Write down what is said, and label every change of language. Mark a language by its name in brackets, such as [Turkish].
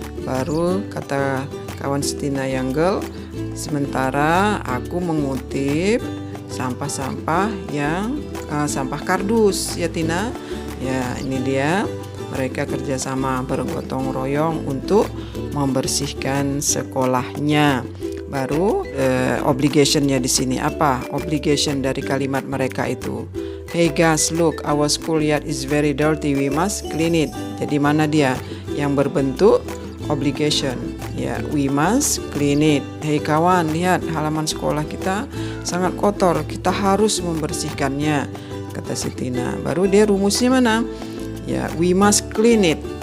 [Indonesian] Baru kata kawan Tina yang girl, sementara aku mengutip sampah-sampah yang sampah kardus, ya Tina. Ya, ini dia mereka kerjasama bergotong royong untuk membersihkan sekolahnya. Baru obligationnya di sini apa? Obligation dari kalimat mereka itu. [English] Hey guys, look, our schoolyard is very dirty. We must clean it. [Indonesian] Jadi mana dia yang berbentuk obligation? Ya, [English] we must clean it. [Indonesian] Hey kawan, lihat halaman sekolah kita sangat kotor. Kita harus membersihkannya, kata si Tina. Baru dia rumusnya mana? Ya, [English] we must clean it.